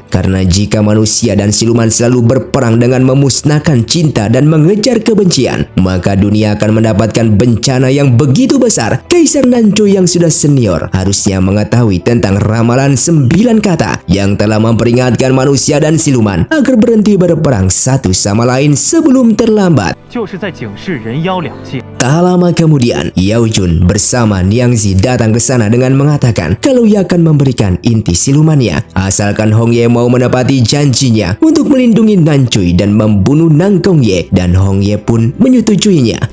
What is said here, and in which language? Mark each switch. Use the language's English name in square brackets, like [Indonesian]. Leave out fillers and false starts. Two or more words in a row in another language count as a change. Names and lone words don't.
[Indonesian] Karena jika manusia dan siluman selalu berperang dengan memusnahkan cinta dan mengejar kebencian, maka dunia akan mendapatkan bencana yang begitu besar. Kaisar Nancoy yang sudah senior harusnya mengetahui tentang ramalan 9 kata yang telah memperingatkan manusia dan siluman agar berhenti berperang satu sama lain sebelum terlambat. [Chinese] 就是在警示人妖两界。 [Indonesian] Tak lama kemudian, Yao Jun bersama Niang Zi datang ke sana dengan mengatakan kalau ia akan memberikan inti silumannya asalkan Hong Ye mau menepati janjinya untuk melindungi Nancoy dan membunuh Nang Gong Ye, dan Hong Ye pun menyetujuinya.